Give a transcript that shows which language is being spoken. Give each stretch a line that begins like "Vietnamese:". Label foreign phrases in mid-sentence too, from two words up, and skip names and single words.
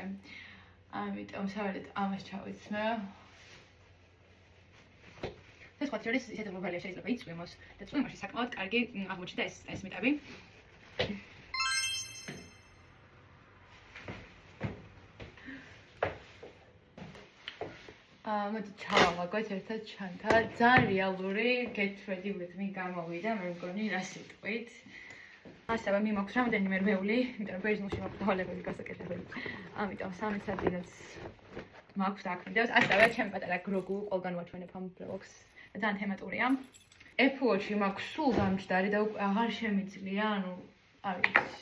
Georgian: ამიტომ სავარაუდოდ ამას ჩავიცმევ. ეს სხვა თეორიის ისეთი ღრუბალია შეიძლება იწვიმოს და წვიმაში საკმაოდ კარგი აღმოჩნდა ეს მიტები. მოდი ჩავალაგოთ ერთად ჩანთა. ძალიან რეალური
English: get ready with me
Georgian: გამოვიდა, მე მგონი რა სიტყვით. ასევე მიმაქვს რამდენიმე რვეული, იმიტომ რომ ბერძნულში მაქვს დავალებული გასაკეთებელი. ამიტომ 3 სადილაც მაქვს დააქმნიდებს. ასევე ჩემი პატარა გროგუ ყველგან ვაჩვენებ ამ ბრელოგს. ძალიან თემატურია. Apple Watch-ი მაქვს სულ დამჯდარი და უკვე აღარ შემიძლია, ანუ არ ვიცი.